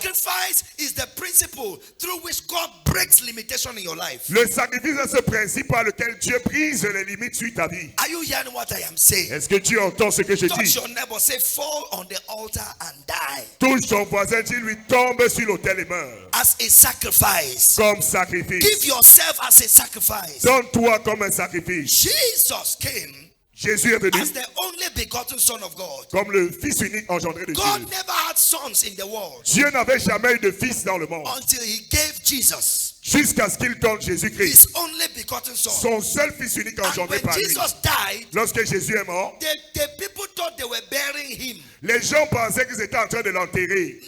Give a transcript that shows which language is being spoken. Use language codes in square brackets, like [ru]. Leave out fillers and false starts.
[en] Sacrifice is the principle through which God breaks limitation in your life. [fr] Le sacrifice est ce principe par lequel Dieu brise les limites sur ta vie. [en] Are you hearing what I am saying? [fr] Est-ce que tu entends ce que je [en] Touch [fr] dis? [en] your neighbor, say, fall on the altar and die. [fr] Touche ton voisin, dis-lui, tombe sur l'autel et meurt. [en] As a sacrifice. [fr] Comme sacrifice. [en] Give yourself as a sacrifice. [fr] Donne-toi comme un sacrifice. [en] Jesus came [fr] Jésus est venu [en] as the only begotten Son of God. [fr] comme le Fils unique engendré de [en] God [fr] Dieu. [en] never had sons in the world [fr] Dieu n'avait jamais eu de fils dans le monde. [en] until he gave Jesus, [fr] Jusqu'à ce qu'il donne Jésus-Christ, [en] his only begotten Son. [fr] son seul Fils unique [en] And [fr] engendré [en] when [fr] par lui. [en] Jesus died, [fr] Lorsque Jésus est mort, [en] the people thought they were burying him. [fr] les gens pensaient qu'ils étaient en train de l'enterrer.